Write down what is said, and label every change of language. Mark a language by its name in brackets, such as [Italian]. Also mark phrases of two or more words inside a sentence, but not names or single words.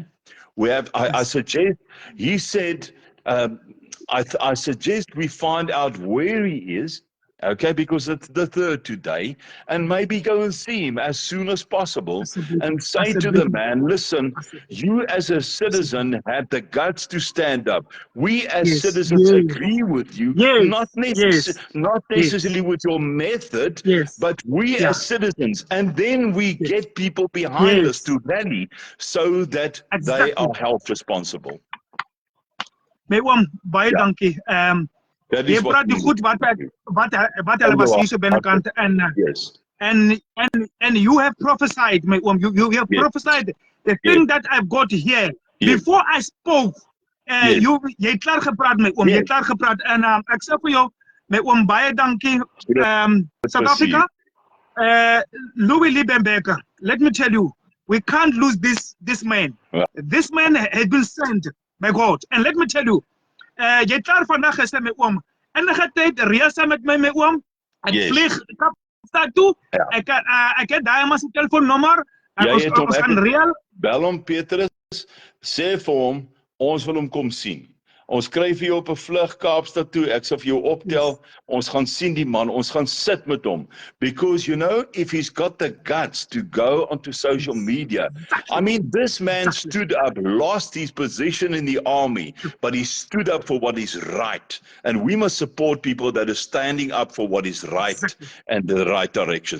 [English] I suggest, he said, I suggest we find out where he is, okay, because it's the third today, and maybe go and see him as soon as possible and say to the man, listen, you as a citizen had the guts to stand up. We as citizens agree with you, not necessarily with your method, but we as citizens, and then we get people behind us to rally so that they are held responsible. [Afrikaans] Baie dankie. Jy praat die goed wat hulle was hier so binnekant [English] and you have prophesied, [Afrikaans] my oom. [English] You have prophesied the thing that I've got here. Before I spoke, [Afrikaans] jy het klaar gepraat, my oom. Jy het klaar gepraat en ek sê vir jou, my oom, baie dankie. [English] South Africa, Louis Liebenberg, let me tell you, we can't lose this man. This man has been sent by God. And let me tell you, [Afrikaans] jy het klaar vandag gesê, my oom, enige tyd reis met my oom, ek vlieg staat toe. Ja. Ek het daai man se telefoonnommer. Jy het hom, Ons ek gaan het- reël. Bel hom Petrus, sê vir hom, ons wil hom kom sien. Ons kry vir jou op 'n vlug Kaapstad toe, ek sal vir jou optel, ons gaan sien die man, ons gaan sit met hom. [English] Because you know, if he's got the guts to go onto social media, I mean, this man stood up, lost his position in the army, but he stood up for what is right. And we must support people that are standing up for what is right and the right direction.